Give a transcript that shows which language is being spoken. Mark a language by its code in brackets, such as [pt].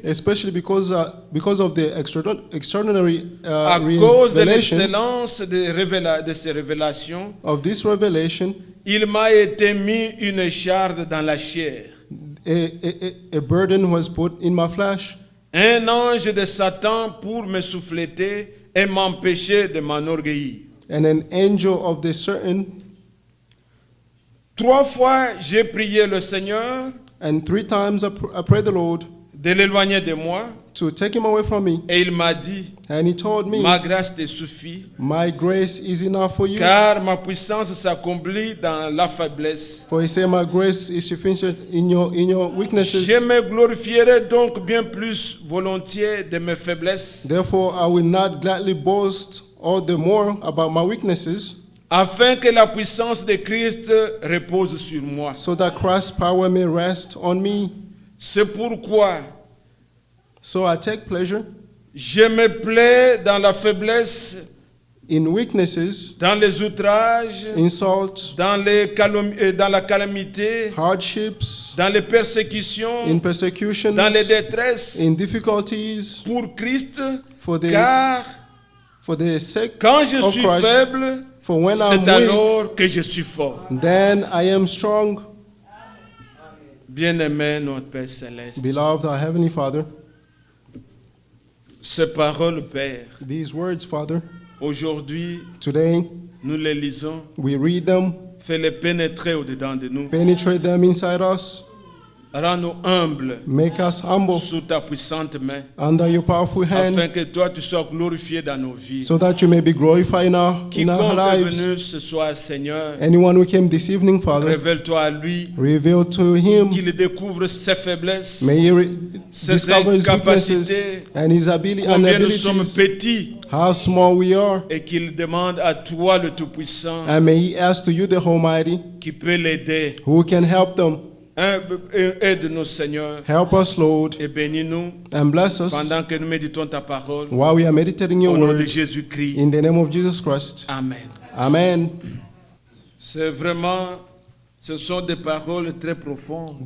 [en] Especially because of the extraordinary [fr] à cause de [en] revelation [fr] l'excellence de ces révélations, [en] of this revelation, [fr] il m'a été mis une écharde dans la chair. [en] a burden was put in my flesh, [fr] Un ange de Satan pour me souffleter et m'empêcher de m'enorgueillir. [en] and an angel of the certain, [fr] 3 fois, j'ai prié le Seigneur [en] and 3 times I prayed the Lord [fr] de l'éloigner de moi. [en] to take him away from me. [fr] Et il m'a dit, [en] And he told me, [fr] ma grâce te suffit, [en] my grace is enough for you. [fr] car ma puissance s'accomplit dans la faiblesse. [en] For he said, my grace is sufficient in your weaknesses. [fr] Je me glorifierai donc bien plus volontiers de mes faiblesses, [en] Therefore, I will not gladly boast all the more about my weaknesses, [fr] afin que la puissance de Christ repose sur moi. [en] so that Christ's power may rest on me. [fr] C'est pourquoi [en] So I take pleasure [fr] je me plais dans la faiblesse, [en] in weaknesses, [fr] dans les outrages, [en] insults, [fr] dans la calamité, [en] hardships, [fr] dans les persécutions, [en] in persecutions, [fr] dans les détresses, [en] in difficulties, [fr] pour Christ, [en] for the sake [fr] quand je [en] of [fr] suis [en] Christ. [fr] faible, [en] For when [fr] c'est [en] I'm weak, [fr] alors que je suis fort. [en] then I am strong. [fr] Bien-aimé notre Père Céleste, [en] Beloved, our Heavenly Father, [fr] ces paroles, Père, [en] these words, Father, [fr] aujourd'hui, [en] today [fr] nous les lisons, [en] we read them, [fr] fais-les pénétrer au-dedans de nous, [en] penetrate them inside us, [fr] rends-nous humbles [en] make us humble [fr] sous ta puissante main, [en] under your powerful hand, [fr] afin que toi tu sois glorifié dans nos vies. [en] so that you may be glorified in our [fr] Quiconque est [en] lives. [fr] venu ce soir, Seigneur, [en] Anyone who came this evening, Father, [fr] révèle-toi à lui, [en] reveal to him, [fr] qu'il découvre ses faiblesses, [en] may he [fr] ses [en] discover his weaknesses [fr] incapacités, [en] and his ability and [fr] combien nous sommes [en] abilities, [fr] petits, [en] how small we are, [fr] et qu'il demande à toi le Tout-Puissant [en] and may he ask to you, the Almighty, [fr] qui peut l'aider. [en] who can help them. [fr] Aide-nous, Seigneur, [en] Help us, Lord, [fr] et bénis-nous [en] and bless us [fr] pendant que nous méditons ta parole. [en] while we are meditating your [fr] Au nom de [en] word, [fr] Jésus-Christ. [en] in the name of Jesus Christ. Amen. Amen. [fr] C'est vraiment, ce sont des paroles très profondes.